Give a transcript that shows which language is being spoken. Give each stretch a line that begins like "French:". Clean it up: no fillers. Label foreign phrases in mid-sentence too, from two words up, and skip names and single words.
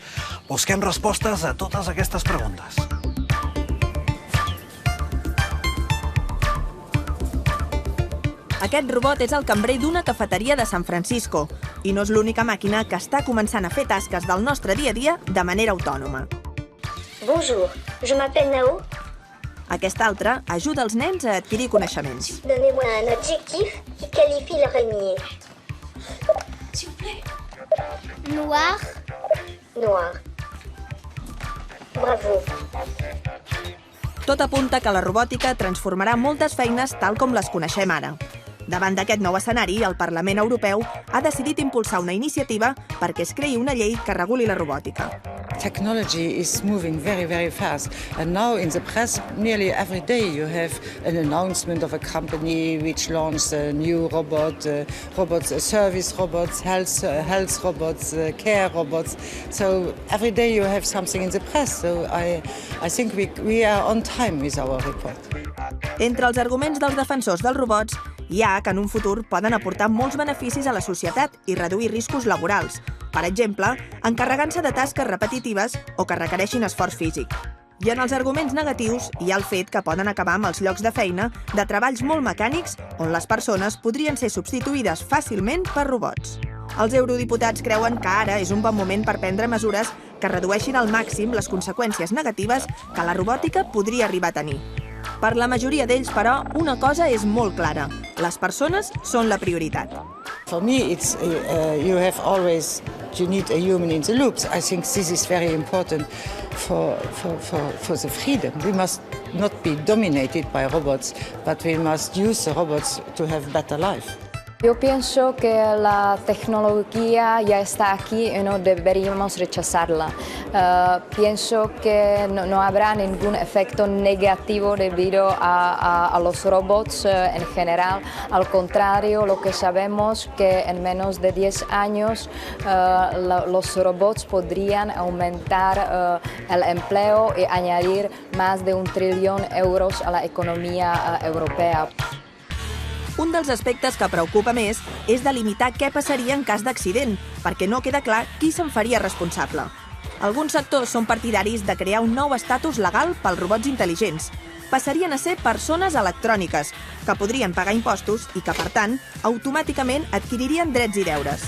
Catalan: Busquem respostes a totes aquestes preguntes. Aquest robot és el cambrer d'una cafeteria de San Francisco i no és l'única màquina que està començant a fer tasques del nostre dia a dia de manera autònoma.
French: Bonjour, je m'appelle Nao.
Catalan: Aquesta altra ajuda els nens a adquirir coneixements.
French: Donnez-moi un adjectif qui qualifie l'araignée. S'il vous plaît. Noir. Noir. Bravo.
Catalan: Tot apunta que la robòtica transformarà moltes feines tal com les coneixem ara. Davant d'aquest nou escenari, el Parlament Europeu ha decidit impulsar una iniciativa perquè es creï una llei que reguli la robòtica.
English: Technology is moving very, very fast. And now in the press, nearly every day you have an announcement of a company which launched a new robot, service robots, health robots, care robots. So every day you have something in the press. So I think we are on time with our report.
Catalan: Entre els arguments dels defensors dels robots hi ha que en un futur poden aportar molts beneficis a la societat i reduir riscos laborals, per exemple, encarregant-se de tasques repetitives o que requereixin esforç físic. I en els arguments negatius hi ha el fet que poden acabar amb els llocs de feina de treballs molt mecànics on les persones podrien ser substituïdes fàcilment per robots. Els eurodiputats creuen que ara és un bon moment per prendre mesures que redueixin al màxim les conseqüències negatives que la robòtica podria arribar a tenir. Per la majoria d'ells, però, una cosa és molt clara. Les persones són la prioritat.
English: For me, it's you need a human in the loops. I think this is very important for the freedom. We must not be dominated by robots, but we must use the robots to have better life.
Spanish: Yo pienso que la tecnología ya está aquí y no deberíamos rechazarla. Pienso que no habrá ningún efecto negativo debido a los robots en general. Al contrario, lo que sabemos que en menos de 10 años los robots podrían aumentar el empleo y añadir más de 1 trillón de euros a la economía europea.
Catalan: Un dels aspectes que preocupa més és delimitar què passaria en cas d'accident, perquè no queda clar qui se'n faria responsable. Alguns sectors són partidaris de crear un nou estatus legal pels robots intel·ligents. Passarien a ser persones electròniques, que podrien pagar impostos i que, per tant, automàticament adquiririen drets i deures.